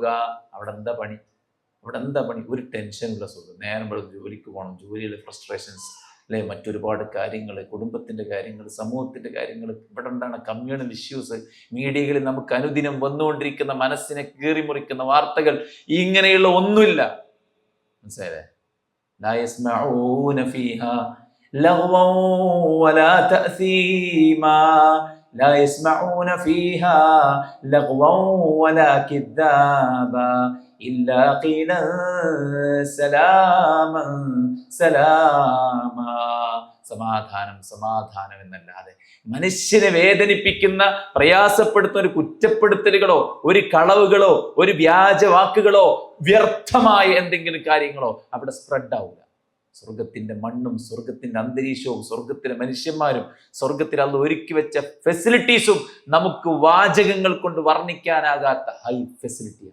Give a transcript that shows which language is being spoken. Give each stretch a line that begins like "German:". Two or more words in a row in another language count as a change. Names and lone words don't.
Malayalam: അവിടെ എന്താ പണി? അവിടെ എന്താ പണി? ഒരു ടെൻഷനുള്ള സ്വർഗം. നേരം വെളുത്ത് ജോലിക്ക് പോകണം, ജോലിയിലെ ഫ്രസ്ട്രേഷൻസ് അല്ലെ, മറ്റൊരുപാട് കാര്യങ്ങൾ, കുടുംബത്തിന്റെ കാര്യങ്ങൾ, സമൂഹത്തിന്റെ കാര്യങ്ങൾ. ഇവിടെ എന്താണ്
English: communal issues,
Malayalam: മീഡിയകളിൽ നമുക്ക് അനുദിനം വന്നുകൊണ്ടിരിക്കുന്ന മനസ്സിനെ കീറിമുറിക്കുന്ന വാർത്തകൾ. ഇങ്ങനെയുള്ള ഒന്നുമില്ല. മനസ്സിലായേ?
Arabic: لا يسمعون فيها لغوا ولا تأثيما لا يسمعون فيها لغوا ولا كذابا إلا قيلا سلاما سلاما.
Malayalam: സമാധാനം സമാധാനം എന്നല്ലാതെ മനുഷ്യനെ വേദനിപ്പിക്കുന്ന, പ്രയാസപ്പെടുത്തുന്ന ഒരു കുറ്റപ്പെടുത്തലുകളോ, ഒരു കളവുകളോ, ഒരു വ്യാജ വാക്കുകളോ, വ്യർത്ഥമായ എന്തെങ്കിലും കാര്യങ്ങളോ അവിടെ സ്പ്രെഡ് ആവില്ല. സ്വർഗത്തിന്റെ മണ്ണും സ്വർഗത്തിന്റെ അന്തരീക്ഷവും സ്വർഗത്തിലെ മനുഷ്യന്മാരും സ്വർഗത്തിൽ അള്ളാഹു ഒരുക്കി വെച്ച ഫെസിലിറ്റീസും നമുക്ക് വാചകങ്ങൾ കൊണ്ട് വർണ്ണിക്കാനാകാത്ത
English: high facility ആണ്.